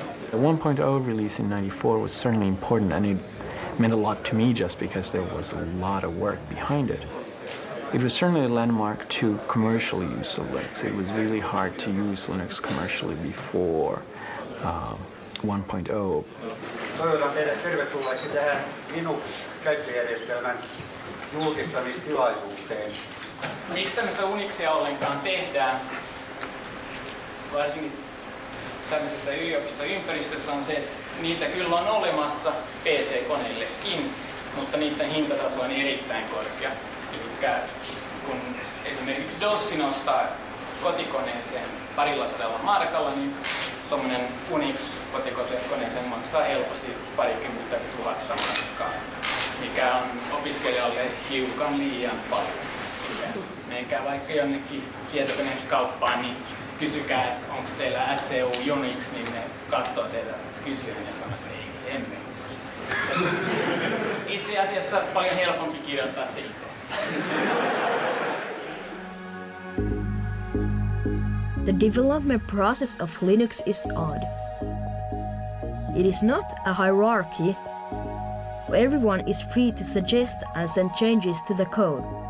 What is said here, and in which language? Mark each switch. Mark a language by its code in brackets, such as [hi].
[en] The 1.0 release in '94 was certainly important, and it meant a lot to me just because there was a lot of work behind it. It was certainly a landmark to commercial use of Linux. It was really hard to use Linux commercially before 1.0. [fi] Toivotan teidät tervetulleeksi tähän Linux-käyttöjärjestelmän julkistamistilaisuuteen. Miksi tämmöistä Unixia ollenkaan tehdään, varsinkin tämmöisessä yliopistoympäristössä, on se, että niitä kyllä on olemassa PC-koneillekin, mutta niiden hintataso on erittäin korkea. Eli kun esimerkiksi DOS nostaa kotikoneeseen 200 markalla, niin tuommoinen Unix-kotikoneeseen maksaa helposti 20 000 markkaa. mikä on opiskelijalle hiukan liian paljon. Menkää vaikka jonnekin tietokonekauppaan, niin kysykää, että onko teillä SCU Unix, niin ne katsoo teitä kysyen ja sanoo, että ei hemmetissä. Itse asiassa paljon helpompi kirjoittaa se itse. [en] The development process of Linux is odd. It is not a hierarchy where everyone is free to suggest and send changes to the code.